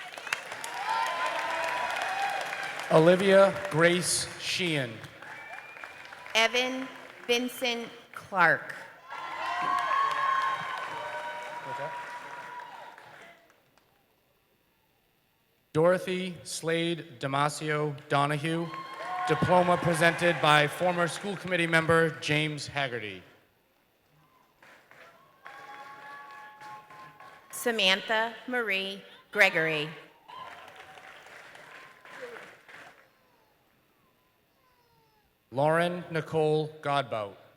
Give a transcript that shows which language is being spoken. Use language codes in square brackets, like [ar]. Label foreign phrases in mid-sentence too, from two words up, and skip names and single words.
[en] Olivia Grace Sheehan. Evan Vincent Clark. Dorothy Slade Damasio Donahue, diploma presented by former school committee member James Haggerty. Samantha Marie Gregory. Lauren Nicole Godbout.